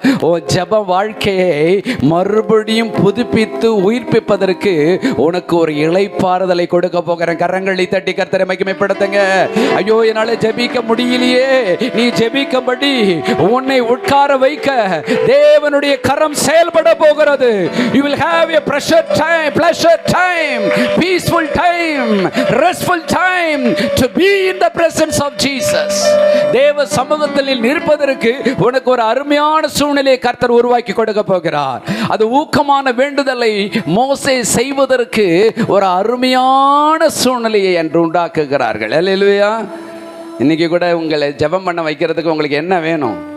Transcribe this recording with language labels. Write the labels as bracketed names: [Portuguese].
[Tamil] உன் ஜெப வாழ்க்கையை மறுபடியும் புதுப்பித்து உயிர்ப்பிப்பதற்கு உனக்கு ஒரு இளைப்பாறுதலை கொடுக்க போகிறேன். கரங்களை தட்டி கர்த்தரை மகிமைப்படுத்துங்க. ஐயோ, என்னால ஜெபிக்க முடியலையே, நீ ஜெபிக்கும்படி உன்னை உட்கார வைக்க தேவனுடைய கரம் செயல்பட போகிறது. [English] You will have a pleasure time, peaceful time, restful time to be in the presence of Jesus. [Tamil] தேவ சமூகத்தில் நிற்பதற்கு உனக்கு ஒரு அருமையான சூழ்நிலையை கர்த்தர் உருவாக்கி கொடுக்க போகிறார். அது ஊக்கமான வேண்டுதலை மோசே செய்வதற்கு ஒரு அருமையான சூழ்நிலையை என்று உண்டாக்குகிறார்கள். அல்லேலூயா. இன்னைக்கு கூட உங்களை ஜெபம் பண்ண வைக்கிறதுக்கு உங்களுக்கு என்ன வேணும்?